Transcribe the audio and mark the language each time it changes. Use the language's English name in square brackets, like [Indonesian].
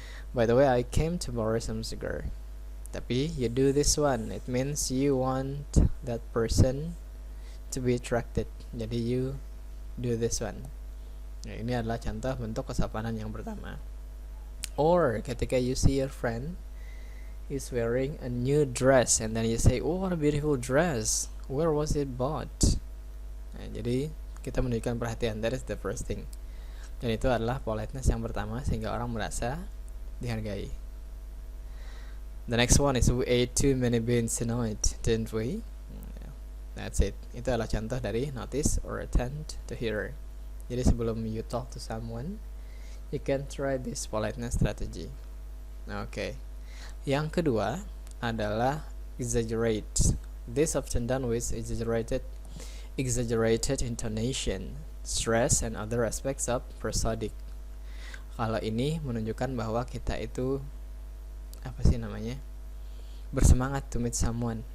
[English] By the way, I came to borrow some cigar. [Indonesian] Tapi [English] you do this one, it means you want that person to be attracted. [Indonesian] Jadi [English] you do this one. [Indonesian] Nah, ini adalah contoh bentuk kesopanan yang pertama. [English] Or [Indonesian] ketika [English] you see your friend is wearing a new dress and then you say, oh, what a beautiful dress, where was it bought? [Indonesian] Nah, jadi kita menunjukkan perhatian, [English] that is the first thing. [Indonesian] Dan itu adalah politeness yang pertama, sehingga orang merasa dihargai. [English] The next one is, we ate too many beans tonight, didn't we? That's it. [Indonesian] Itu adalah contoh dari [English] notice or attend to hearer. [Indonesian] Jadi sebelum [English] you talk to someone, you can try this politeness strategy. Okay. [Indonesian] Yang kedua adalah exaggerate. [English] This often done with exaggerated intonation, stress, and other aspects of prosodic. [Indonesian] Kalau ini menunjukkan bahwa kita itu bersemangat [English] to meet someone.